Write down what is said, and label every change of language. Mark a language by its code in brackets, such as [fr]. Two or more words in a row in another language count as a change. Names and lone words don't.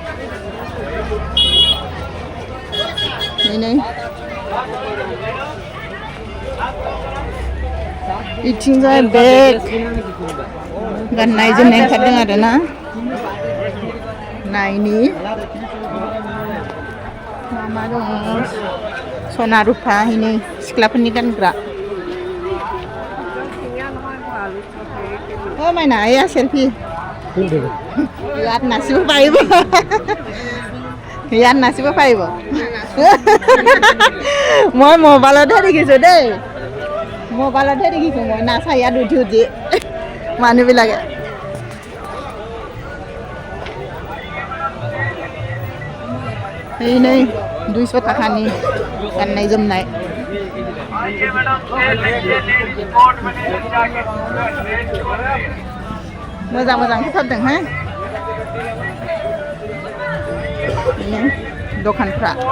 [brx] नै बिथिंजाय बेग गाननाय जोमनाय ओंखारदों आरो ना नायनि मा दङ सना रुफा नै सिख्लाफोरनि गानग्रा माइना एया [as] सेल्फी ইয়াত নাচিব পাৰিব মই মোবাইলতহে দেখিছোঁ দেই মোবাইলতহে দেখিছোঁ মই নাচা ইয়াত উঠি মানুহবিলাকে [brx] नै 200 थाखानि गाननाय जोमनाय मोजां फैथारदों हो दखानफ्रा